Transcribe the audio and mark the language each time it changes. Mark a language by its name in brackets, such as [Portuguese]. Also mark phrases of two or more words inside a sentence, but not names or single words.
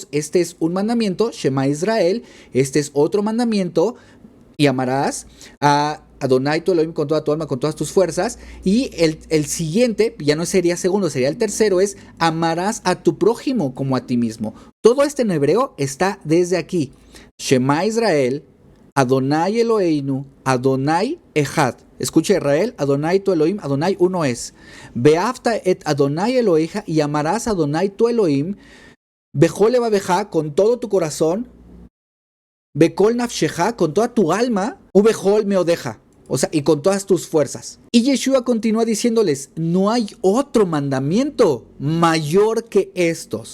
[Spanish] Este es un mandamiento, [Hebrew] שמע ישראל. [Spanish] Este es otro mandamiento, y amarás a Adonai tu Elohim con toda tu alma, con todas tus fuerzas. Y el siguiente, ya no sería segundo, sería el tercero, es amarás a tu prójimo como a ti mismo. Todo este en hebreo está desde aquí. [Hebrew] שמע ישראל, אדוני אלוהינו, אדוני אחד. [Spanish] Escucha Israel, Adonai tu Elohim, Adonai uno es. [Hebrew] ואהבת את אדוני אלוהיך, [Spanish] y amarás a Adonai tu Elohim, [Hebrew] בכל לבבך, [Spanish] con todo tu corazón, [Hebrew] בכל נפשך, [Spanish] con toda tu alma, [Hebrew] ובכל מאודך, [Spanish] o sea, y con todas tus fuerzas. Y Yeshua continúa diciéndoles, no hay otro mandamiento mayor que estos.